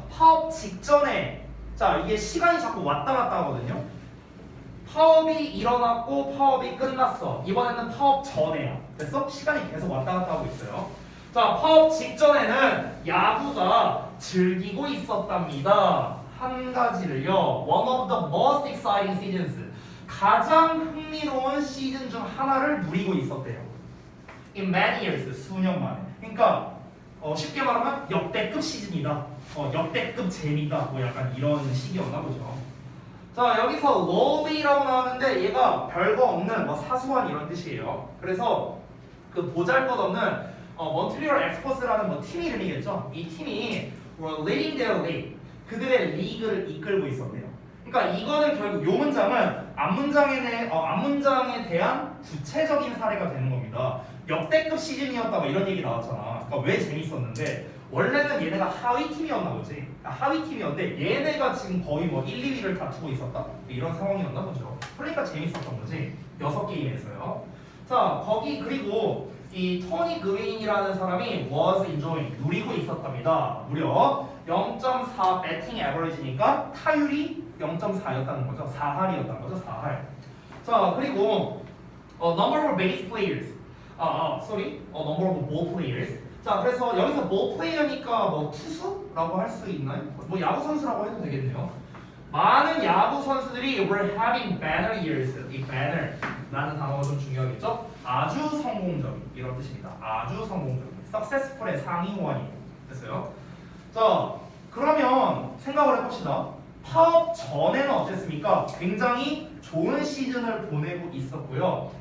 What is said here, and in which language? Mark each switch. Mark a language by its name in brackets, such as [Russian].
[Korean] 파업 직전에 자, 이게 시간이 자꾸 왔다 갔다 하거든요. 파업이 일어났고 파업이 끝났어. 이번에는 파업 전에야. 됐어? 시간이 계속 왔다 갔다 하고 있어요. 자, 파업 직전에는 야구가 즐기고 있었답니다. 한 가지를요. [English] One of the most exciting seasons. [Korean] 가장 흥미로운 시즌 중 하나를 누리고 있었대요. [English] In many years. [Korean] 수년 만에. 그러니까 쉽게 말하면 역대급 시즌이다. 역대급 재미다. 뭐 약간 이런 식이었나 보죠. 자, 여기서 lowly라고 나왔는데 얘가 별거 없는 뭐 사소한 이런 뜻이에요. 그래서 그 보잘것없는 몬트리올 엑스퍼스라는 뭐 팀 이름이겠죠. 이 팀이 [English] leading their league, [Korean] 그들의 리그를 이끌고 있었대요. 그러니까 이거는 결국 요 문장은 앞문장에 대한 구체적인 사례가 되는 겁니다. 역대급 시즌이었다 뭐 이런 얘기 나왔잖아. 그러니까 왜 재밌었는데 원래는 얘네가 하위 팀이었나 보지. 하위 팀이었는데 얘네가 지금 거의 뭐 1, 2위를 다투고 있었다. 이런 상황이었나 보죠. 그러니까 재밌었던 거지. 6게임에서요. 자, 거기 그리고 이 토니 그윈이라는 사람이 [English] was enjoying [Korean] 누리고 있었답니다. 무려 0.4 배팅 에버리지니까 타율이 0.4였다는 거죠. 4할이었다는 거죠. 4할. 자, 그리고 [English] number of base players. number of ball players. [Korean] 자, 그래서 여기서 ball player니까 뭐 투수라고 할 수 있나요? 뭐 야구 선수라고 해도 되겠네요. 많은 야구 선수들이 [English] were having banner years. [Korean] 이 banner라는 단어가 좀 중요하겠죠? 아주 성공적인 이런 뜻입니다. 아주 성공적인. successful의 상위 호환이 됐어요. 자, 그러면 생각을 해봅시다. 파업 전에는 어땠습니까? 굉장히 좋은 시즌을 보내고 있었고요.